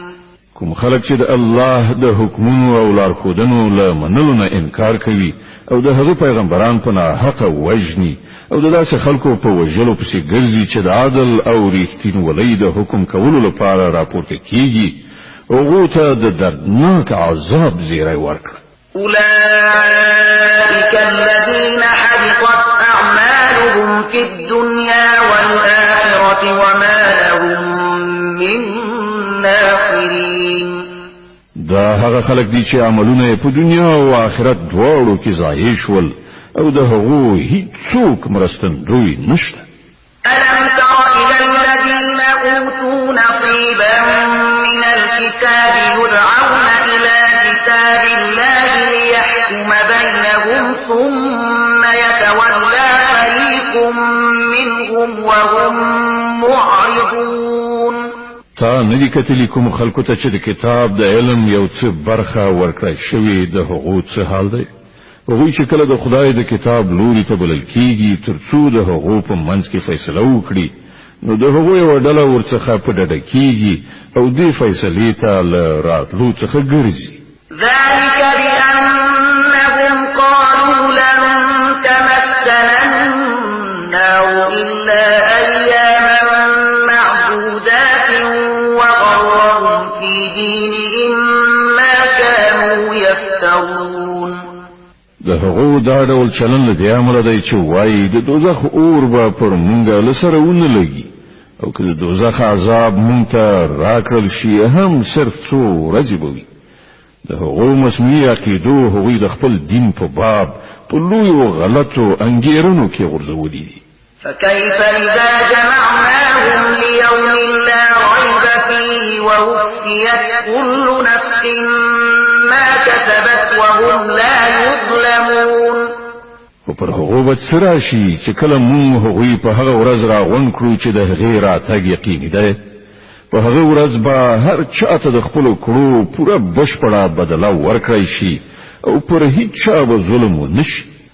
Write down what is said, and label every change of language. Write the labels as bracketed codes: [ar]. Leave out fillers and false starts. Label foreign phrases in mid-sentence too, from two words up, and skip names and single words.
[ps] کوم خلک چې د الله د حکمونو او لارښودنو له منلو نه انکار کوي او د هغه پیغمبران په ناحقه وژني او د داسې خلکو په وژلو پسې ګرځي چې د عدل او ریښتینولۍ د حکم کولو لپاره راپورته کیږي هغو ته د دردناک عذاب زیری ورکړه. [ar] أولئك الذين حبطت أعمالهم في الدنيا والآخرة وما لهم من ناصرين. [ps] دا هغه خلک دي چې عملونه په دنیا او آخرت دواړو کې ضایع شول او د هغو هیڅوک مرستندوی نشته. [ar] ألم تر إلى الذين أوتوا نصيبا من الكتاب يدعون إلى كتاب الله ليحكم بينهم ثم يتولى فريق منهم وهم معرضون. [ps] تا ندی کتلی کوم خلکو ته چې د کتاب د علم یو څه برخه ورکړی شوې د هغو څه حال دی؟ هغوی چې کله د خدای د کتاب لوري ته بلل کیږي تر څو د هغو په منځ کې فیصله وکړي نو د هغو یوه ډله ورڅخه په ډډه کیږي او دې فیصلې ته له راتلو څخه ګرځي. [ar] ذلك بأنهم قالوا لن تمسنا النار إلا أياما معدودات وغرهم في دينهم ما كانوا يفترون. [ps] د هغو دا ډول چلن له دې امله دی چې وایي د دوزخ اور به پر مونږ له سره ونه لګي او که د دوزخ عذاب مونږ ته راکړل شي هم صرف څو ورځې به وي د هغو مسموعي عقیدو هغوی د خپل دین په باب په لویو غلطو انګیرنو کې غورځولي دي. [ar] فكيف إذا جمعناهم ليوم لا ريب فيه ووفيت كل نفس ما كسبت وهم لا يظلمون. [ps] خو پر هغو به څه راشي چې کله مونږ هغوی په هغه ورځ راغونډ کړو چې د هغې راتګ یقیني دی. په هغه ورځ به هر چاته د خپلو کړو پوره بشپړه بدله ورکړی شي او پر هیڅ چا به ظلم ونه شي.